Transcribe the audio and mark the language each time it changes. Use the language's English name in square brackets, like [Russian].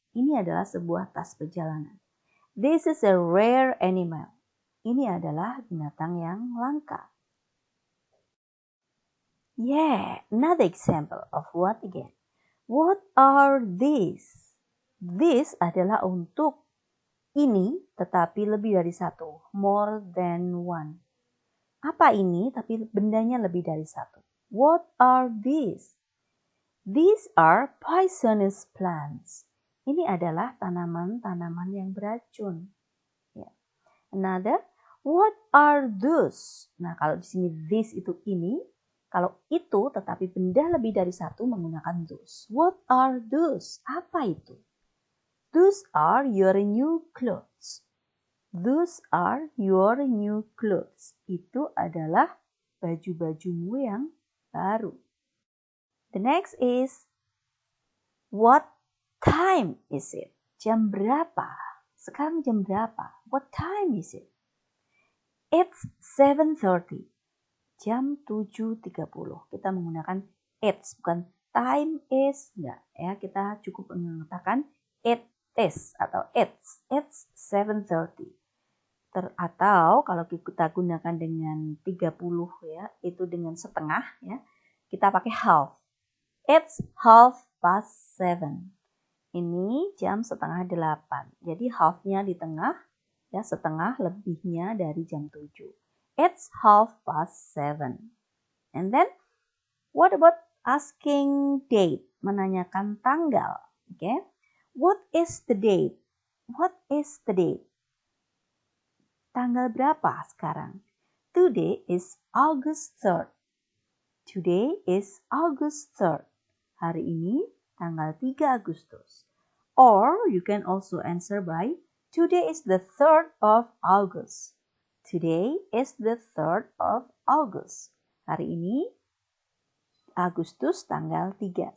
[Indonesian] Ini adalah sebuah tas perjalanan. [English] This is a rare animal. [Indonesian] Ini adalah binatang yang langka. [English] Yeah, another example of what again? What are these? [Indonesian] This adalah untuk ini tetapi lebih dari satu. [English] More than one. [Indonesian] Apa ini tapi bendanya lebih dari satu? [English] What are these? These are poisonous plants. [Indonesian] Ini adalah tanaman-tanaman yang beracun. Ya. [English] Another, what are those? [Indonesian] Nah, kalau di sini this itu ini, kalau itu tetapi benda lebih dari satu menggunakan those. [English] What are those? [Indonesian] Apa itu? [English] Those are your new clothes. Those are your new clothes. [Indonesian] Itu adalah baju-bajumu yang baru. [English] The next is, what time is it? [Indonesian] Jam berapa? Sekarang jam berapa? [English] What time is it? It's 7:30. [Indonesian] Jam 7:30. Kita menggunakan it's, bukan time is. Enggak, ya. Kita cukup mengatakan it is atau it's. [English] It's 7:30. [Indonesian] Atau kalau kita gunakan dengan 30 ya, itu dengan setengah ya. Kita pakai half. [English] It's 7:30. [Indonesian] Ini jam 7:30. Jadi half-nya di tengah, ya setengah lebihnya dari jam 7. [English] It's 7:30. And then, what about asking date? [Indonesian] Menanyakan tanggal. [English] Okay? What is the date? What is the date? [Indonesian] Tanggal berapa sekarang? [English] Today is August 3rd. Today is August 3rd. [Indonesian] Hari ini tanggal 3 Agustus. [English] Or you can also answer by today is the 3rd of August. Today is the 3rd of August. [Indonesian] Hari ini Agustus tanggal 3.